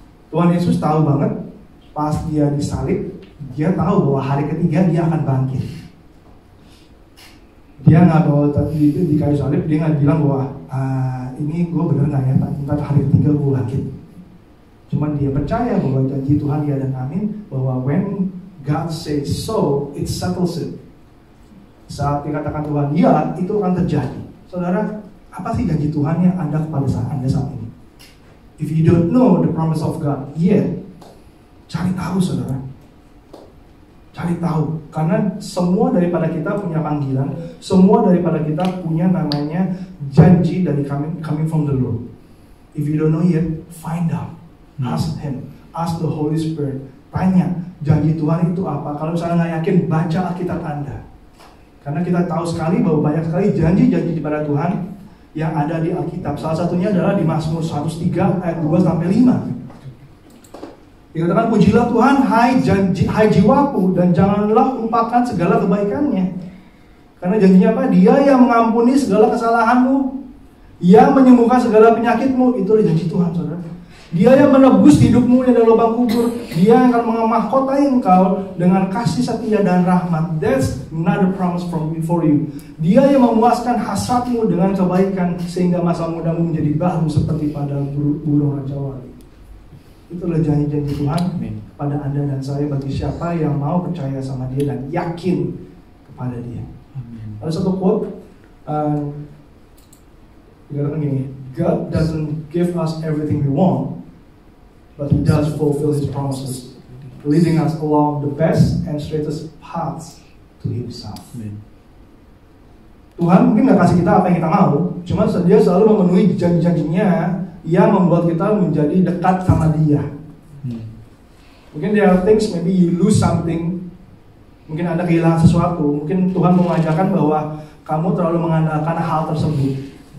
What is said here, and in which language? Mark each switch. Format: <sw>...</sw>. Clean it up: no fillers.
<id>Tuhan Yesus tahu banget, pas Dia disalib, Dia tahu bahwa hari ketiga Dia akan bangkit. Dia nggak bawa di kayu salib, Dia nggak bilang bahwa ini gue bener nggak ya, ntar hari ketiga gue bangkit. Cuman Dia percaya bahwa janji Tuhan ya dan amin, bahwa</id> <en>when God says so, it settles it.</en> <id>Saat dikatakan Tuhan ya, itu akan terjadi. Saudara, apa sih janji Tuhan yang Anda kepada Anda saat ini?</id> <en>If you don't know the promise of God yet,</en> <id>cari tahu saudara. Cari tahu. Karena semua daripada kita punya panggilan, semua daripada kita punya namanya janji dari</id> <en>coming from the Lord. If you don't know yet, find out. Ask Him. Ask the Holy Spirit.</en> <id>Tanya, janji Tuhan itu apa? Kalau misalnya nggak yakin, baca Alkitab Anda. Karena kita tahu sekali bahwa banyak sekali janji-janji daripada Tuhan yang ada di Alkitab. Salah satunya adalah di Mazmur 103 ayat 2-5. Dikatakan, pujilah Tuhan, hai jiwaku, dan janganlah lupakan segala kebaikannya. Karena janjinya apa? Dia yang mengampuni segala kesalahanmu, yang menyembuhkan segala penyakitmu. Itu adalah janji Tuhan, saudara. Dia yang menebus hidupmu yang ada lubang kubur. Dia yang akan memahkotai engkau dengan kasih setia dan rahmat.</id> <en>That's another promise for you.</en> <id>Dia yang memuaskan hasratmu dengan kebaikan, sehingga masa mudamu menjadi baru seperti pada burung raja-wali. Itulah janji-janji Tuhan pada Anda dan saya, bagi siapa yang mau percaya sama Dia dan yakin kepada Dia. Ada satu quote, dikatakan gini,</id> <en>God doesn't give us everything we want, but He does fulfill His promises, leading us along the best and straightest paths to Himself.</en> <id>Tuhan mungkin gak kasih kita apa yang kita mau, cuma Dia selalu memenuhi janji-janjinya yang membuat kita menjadi dekat sama Dia. Mungkin</id> <en>there are things, maybe you lose something,</en> <id>mungkin Anda kehilangan sesuatu, mungkin Tuhan mengajarkan bahwa kamu terlalu mengandalkan hal tersebut.</id>